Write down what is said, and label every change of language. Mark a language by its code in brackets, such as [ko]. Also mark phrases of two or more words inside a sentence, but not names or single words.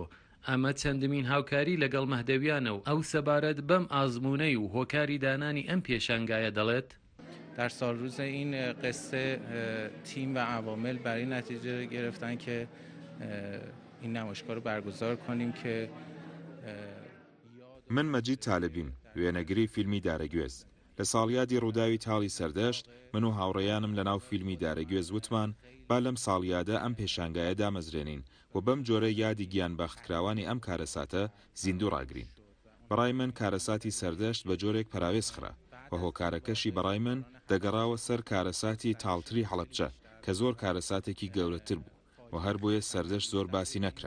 [ckb] ئەمە چەندمین هاوکاری لەگەڵ مەهدەویانە و ئەو سەبارەت بەم ئازمونەی و هۆکاری دانانی ئەم پێشانگایە دەڵێت. [fa] در سالروز این قصه تیم و عوامل برای نتیجه گرفتن که این نمایشگاه رو برگزار کنیم که [ckb] من مەجید تالەبیم وێنەگری فیلمی دارەگوێز. لە ساڵیادی ڕووداوی تاڵی سەردەشت من و هاوڕێیانم لە ناو فیلمی دارەگوێز وتمان با لەم ساڵیادە ئەم پێشانگایە دامەزرێنین و بەم جۆرە یادی گیانبەختکراوانی ئەم کارەساتە زیندوو ڕاگرین. بەڕای من کارەساتی سەردەشت بە جۆرێک پەراوێز خرا و هۆکارەکەشی بەڕای من دەگەڕاوە سەر کارەساتی تاڵتری هەڵەبجە کە زۆر کارەساتێکی گەورەتر بوو و هەر بۆیە سەردەشت زۆر باسی نەکرا.